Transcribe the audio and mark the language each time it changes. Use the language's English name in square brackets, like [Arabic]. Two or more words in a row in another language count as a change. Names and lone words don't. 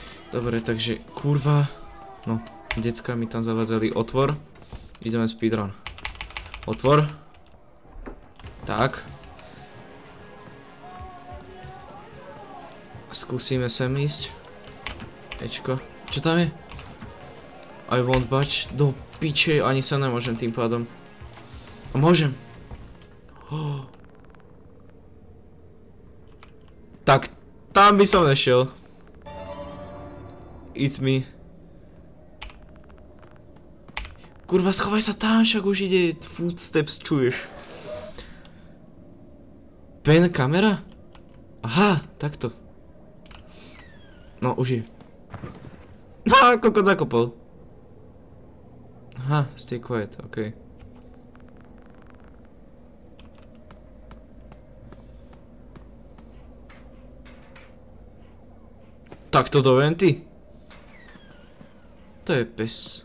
[Slovak] Dobre, takže kurva. No, decka mi tam zavadzali otvor. Ideme speedrun. Otvor. Tak. Skúsime sem ísť. Ečko. Čo tam je? [English] I won't budge. [Slovak] Do piče, ani sa nemôžem tým pádom. A môžem. Oh. Tak, tam by som nešiel. [English] It's me. [Slovak] Kurva, schovaj sa tam, však už ide footsteps, čuješ. Pen, kamera? Aha, takto. No, už je. Ha, kokot zakopol. [English] Aha, stay quiet, [Slovak] okej. Takto do venty? To je pes.